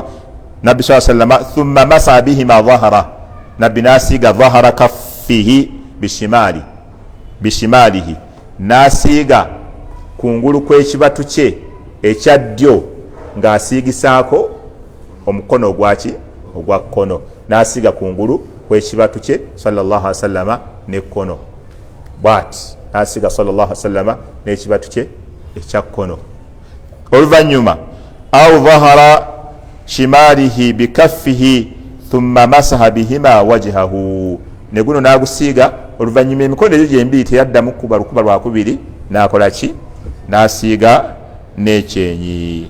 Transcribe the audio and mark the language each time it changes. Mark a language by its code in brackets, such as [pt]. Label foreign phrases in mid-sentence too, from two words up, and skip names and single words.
[lg] Nabbi [ar] صلى الله عليه وسلم ثم مسح بهما ظهر, [lg] nabbi n'asiiga dhahara [ar] كفيه بشماله, [lg] n'asiiga kungulu kw'ekibatu kye ekya ddyo ng'asiigisaako omukono ogwaki ogwa kkono, n'asiiga kungulu kw'ekibatu kye [ar] صلى الله عليه وسلم [lg] n'ekkono bwati, n'asiiga [ar] صلى الله عليه وسلم [lg] n'ekibatu kye ekya kkono. Oluvannyuma [ar] أو ظهر شماله بكفيه ثم مسح بهما وجهه, [lg] ne guno n'agusiiga. Oluvannyuma emikono egyo gyembiri teyaddamu kuba lukuba lwakubiri, n'akola ki, n'asiiga n'ekyenyi.